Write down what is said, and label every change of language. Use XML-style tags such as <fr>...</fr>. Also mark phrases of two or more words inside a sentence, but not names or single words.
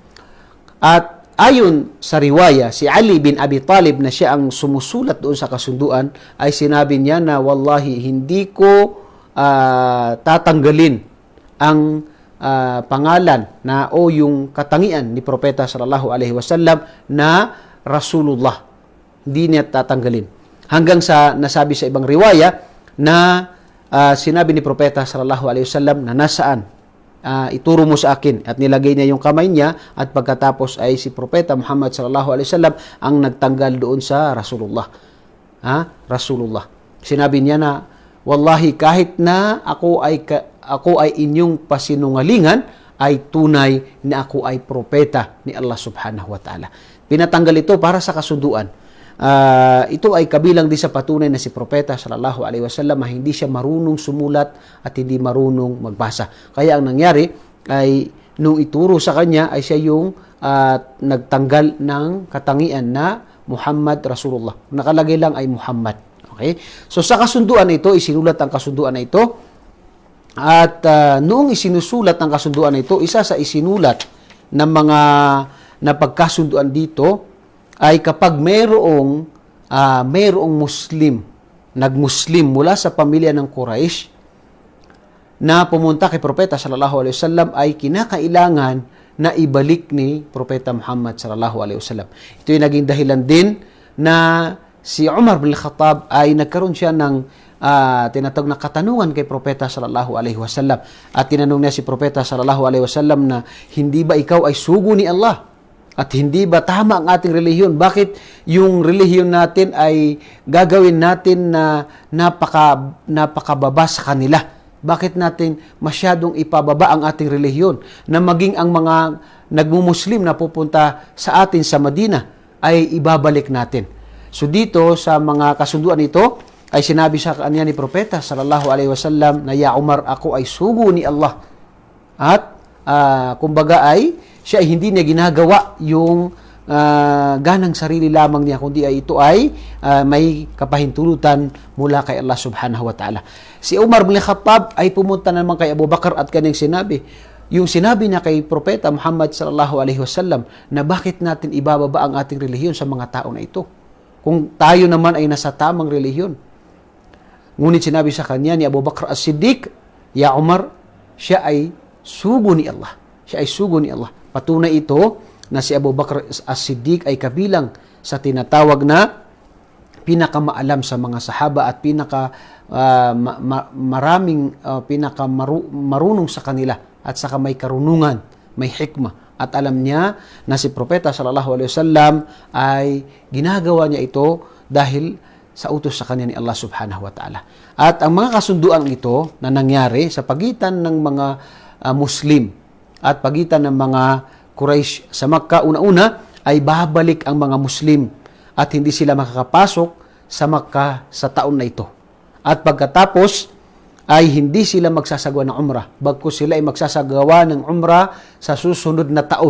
<tl>At ayon sa riwaya, si Ali bin Abi Talib na siya ang sumusulat doon sa kasunduan, ay sinabi niya na wallahi, hindi ko tatanggalin ang pangalan na o yung katangian ni Propeta</tl> <ar>صلى الله عليه وسلم</ar> <tl>na Rasulullah. Hindi niya tatanggalin. Hanggang sa nasabi sa ibang riwaya na sinabi ni Propeta</tl> <ar>صلى الله عليه وسلم</ar> <tl>na nasaan, ituro mo sa akin, at nilagay niya yung kamay niya, at pagkatapos ay si Propeta Muhammad</tl> <ar>صلى الله عليه وسلم</ar> <tl>ang nagtanggal doon sa Rasulullah. Rasulullah. Sinabi niya na wallahi, kahit na ako ay inyong pasinungalingan, ay tunay na ako ay propeta ni Allah</tl> <ar>سبحانه وتعالى.</ar> <tl>Pinatanggal ito para sa kasunduan. Ito ay kabilang din sa patunay na si Propeta</tl> <ar>صلى الله عليه وسلم</ar> <tl>ay hindi siya marunong sumulat at hindi marunong magbasa. Kaya ang nangyari ay nung ituro sa kanya ay siya yung nagtanggal ng katangian na Muhammad Rasulullah. Nakalagay lang ay Muhammad. Okay? So sa kasunduan na ito, isinulat ang kasunduan na ito. At noong isinusulat ang kasunduan na ito, isa sa isinulat ng mga napagkasunduan dito ay kapag mayroong Muslim, nagmuslim mula sa pamilya ng Quraysh na pumunta kay Propeta</tl> <ar>صلى الله عليه وسلم,</ar> <tl>ay kinakailangan na ibalik ni Propeta Muhammad</tl> <ar>صلى الله عليه وسلم.</ar> <tl>Ito yung naging dahilan din na si Umar bin Khattab ay nagkaroon siya ng tinatawag na katanungan kay Propeta</tl> <ar>صلى الله عليه وسلم.</ar> <tl>At tinanong niya si Propeta</tl> <ar>صلى الله عليه وسلم</ar> <tl>na hindi ba ikaw ay sugo ni Allah? At hindi ba tama ang ating relihiyon? Bakit yung relihiyon natin ay gagawin natin na napakababa sa kanila? Bakit natin masyadong ipababa ang ating relihiyon? Na maging ang mga nagmumuslim na pupunta sa atin sa Madina ay ibabalik natin. So dito sa mga kasunduan ito ay sinabi sa kanya ni Propeta</tl> <ar>صلى الله عليه وسلم</ar> <tl>na, ya Umar, ako ay sugo ni Allah. At kumbaga ay siya ay hindi niya ginagawa yung ganang sarili lamang niya, kundi ay ito ay may kapahintulutan mula kay Allah</tl> <ar>سبحانه وتعالى.</ar> <tl>Si Umar bin Khattab ay pumunta naman kay Abu Bakar at kanyang sinabi, yung sinabi niya kay Propeta Muhammad</tl> <ar>صلى الله عليه وسلم</ar> <tl>na bakit natin ibababa ang ating relihiyon sa mga tao na ito, kung tayo naman ay nasa tamang relihiyon. Ngunit sinabi sa kanya ni Abu Bakr as-Siddiq, ya Umar, siya ay sugo ni Allah. Siya ay sugo ni Allah. Patunay ito na si Abu Bakr as-Siddiq ay kabilang sa tinatawag na pinakamaalam sa mga sahaba at marunong sa kanila, at saka may karunungan, may hikmah. At alam niya na si Propeta</tl> <ar>صلى الله عليه وسلم</ar> <tl>ay ginagawa niya ito dahil sa utos sa kanya ni Allah</tl> <ar>سبحانه وتعالى.</ar> <tl>At ang mga kasunduan ito na nangyari sa pagitan ng mga Muslim at pagitan ng mga Quraysh sa Makkah, una-una ay babalik ang mga Muslim at hindi sila makakapasok sa Makkah sa taon na ito. At pagkatapos ay hindi sila magsasagawa ng umrah, bagkus sila ay magsasagawa ng umrah sa susunod na taon.</tl>